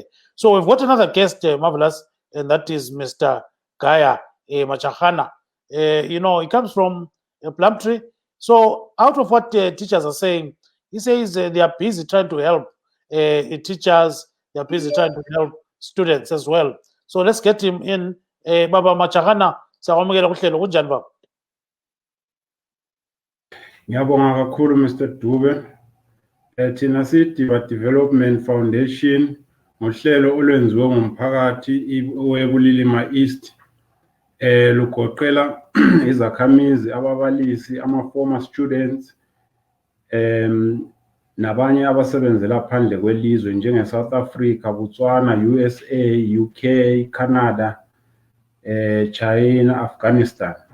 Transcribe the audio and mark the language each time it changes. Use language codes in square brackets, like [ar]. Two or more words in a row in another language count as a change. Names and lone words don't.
[en] So we've got another guest, marvelous, and that is Mr. Gaya Machahana. You know, he comes from Plumtree. So out of what teachers are saying, he says they are busy trying to help teachers. They are busy trying to help students as well. So let's get him in. [nd] Baba Machahana, sawamukela kuhlelo kunjani baba? Ngiyabonga kakhulu Mr. Dube. Thina sithi Development Foundation ngohlelo olwenziwe ngumphakathi wekulilima East lugoqela izakhamizi, ababalisi, [en] former students [nd] nabanye abasebenzela phandle kwelizwe njenge South Africa, Botswana, USA, UK, Canada, China, Afghanistan.